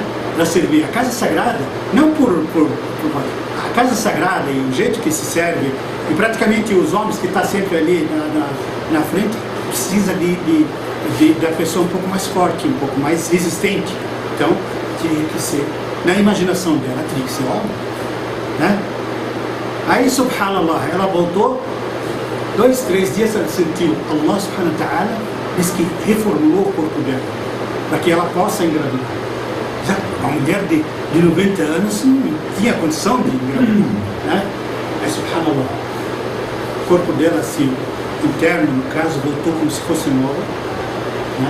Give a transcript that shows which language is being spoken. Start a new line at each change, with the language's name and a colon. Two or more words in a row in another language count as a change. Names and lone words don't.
Portuguese: Para servir a casa sagrada, não por a casa sagrada e o jeito que se serve, e praticamente os homens que estão sempre ali na frente, precisa da pessoa um pouco mais forte, um pouco mais resistente. Então, tinha que ser, na imaginação dela, tinha que ser homem, né? Aí, subhanallah, ela voltou, 2, 3 dias ela sentiu Allah
Arabic: سبحانه وتعالى
Portuguese: diz que reformulou o corpo dela, para que ela possa engravidar. Já uma mulher de 90 anos não tinha condição de engravidar, né? Aí, subhanallah, o corpo dela, assim, interno, no caso, voltou como se fosse nova, né?